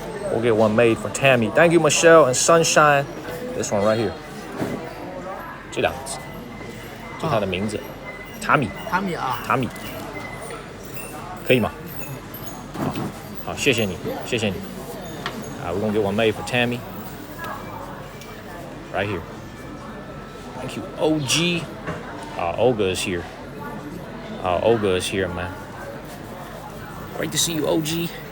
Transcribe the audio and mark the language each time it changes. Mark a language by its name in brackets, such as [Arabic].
[English] We'll get one made for Tammy. Thank you, Michelle and Sunshine. This one right here. [Chinese] 这两个字，就它的名字 ，Tammy 啊 ，Tammy， 可以吗？好，谢谢你。 [English] We're gonna get one made for Tammy. Right here. Thank you, OG. Olga is here. Olga is here, man. Great to see you, OG.